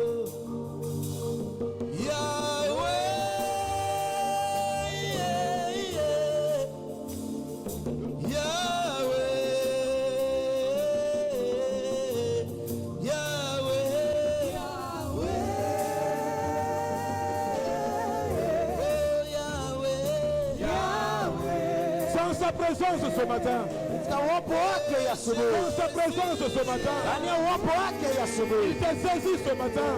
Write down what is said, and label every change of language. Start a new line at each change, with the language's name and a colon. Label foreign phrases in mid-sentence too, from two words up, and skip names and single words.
French: Yahweh, Yahweh, Yahweh. Sans sa présence ce matin.
Swahili: Na uwepo wake ya asubuhi.
French: Sans sa présence ce matin.
Swahili: Ndani ya uwepo wake ya asubuhi.
French: Il te saisit ce matin.